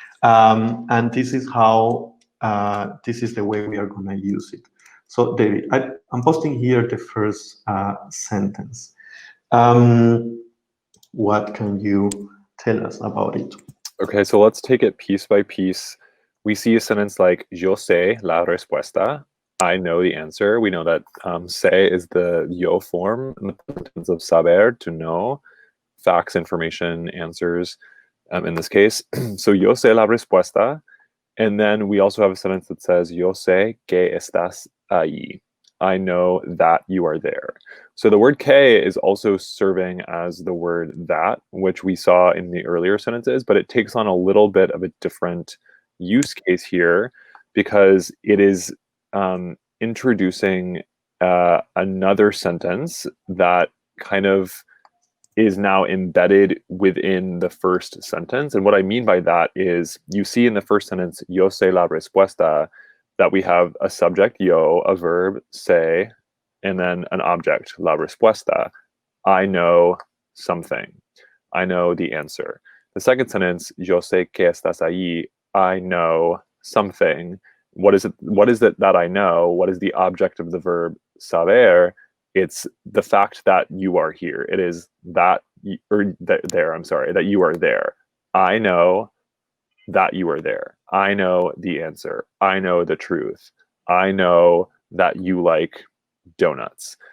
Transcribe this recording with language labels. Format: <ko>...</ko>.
<en>And this is how, this is the way we are going to use it. So David, I'm posting here the first sentence. What can you tell us about it? Okay, so let's take it piece by piece. We see a sentence like,</en> <es>yo sé la respuesta.</es> <en>I know the answer. We know that sé is the yo form in the present tense of saber, to know, facts, information, answers, in this case. So</en> <es>yo sé la respuesta.</es> <en>And then we also have a sentence that says,</en> <es>yo sé que estás ahí.</es> <en>I know that you are there. So the word que is also serving as the word that, which we saw in the earlier sentences, but it takes on a little bit of a different use case here because it is introducing another sentence that kind of is now embedded within the first sentence. And what I mean by that is you see in the first sentence,</en> <es>yo sé la respuesta,</es> <en>that we have a subject, yo, a verb, sé, and then an object, la respuesta. I know something. I know the answer. The second sentence,</en> <es>yo sé que estás ahí.</es> <en>I know something. What is it? What is it that I know? What is the object of the verb saber? It's the fact that you are here. It is that, or there, I'm sorry, that you are there. I know that you are there. I know the answer. I know the truth. I know that you like donuts.</en>